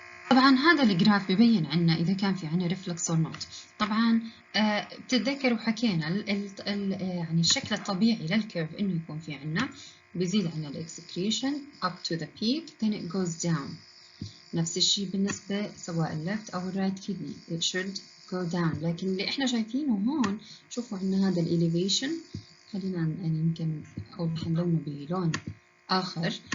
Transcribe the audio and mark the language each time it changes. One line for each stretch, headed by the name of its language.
Arabic: طبعا هذا الجراف ببين عنا إذا كان في عنا
English: reflux or not.
Arabic: طبعا بتتذكروا حكينا يعني الشكل الطبيعي للكيرف إنه يكون في عنا بيزيد عنا
English: excretion up to the peak then it goes down.
Arabic: نفس الشيء بالنسبة سواء
English: left
Arabic: أو
English: right kidney it should go down.
Arabic: لكن اللي إحنا شايفينه هون شوفوا عنا هذا elevation، خلينا يعني يمكن أوضح نلونه بلون آخر.